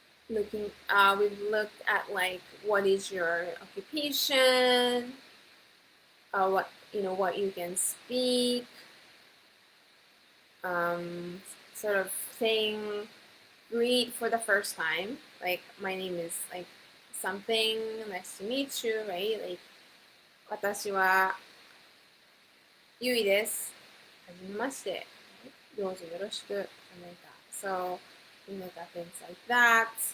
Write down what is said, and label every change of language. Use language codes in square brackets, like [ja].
[en] We've looked at like what is your occupation, what you can speak, sort of saying greet for the first time, like my name is like something, nice to meet you, right? [ja] Like 私はゆいです。はじめまして。どうぞよろしく。 [en] So we look at things like that.